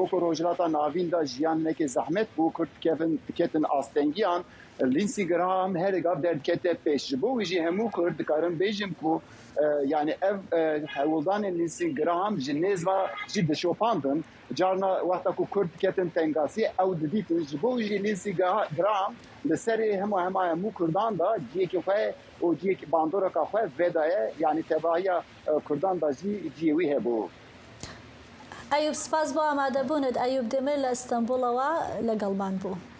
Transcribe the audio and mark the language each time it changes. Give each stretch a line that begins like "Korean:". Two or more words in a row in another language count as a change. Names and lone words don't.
Kurdish: ku rojhilata navîn da jiyan nekê zehmet bû Kurd diketin astengiyan Lindsey Graham her gav derdikete pêş ji bo wî jî hemû Kurd dikarin bêjim ku yani ev hewildanên Lindsey Graham ji nêzva jî dişopandin carna wexta ku Kurd diketin tengasî ew didîtin ji bo wî jî Lindsey Graham li serê hema hemû Kurdan da ciyekê xwe û ciyekî bandoreka xwe vedaye yani tebahiya Kurdan da jî ciyê wî hebû.
Central Kurdish: ئەیوب سپاس بۆ ئامادەبوونت ئەیوب دەمێر لە ئیستانبوڵەوە لەگەڵمان بوو.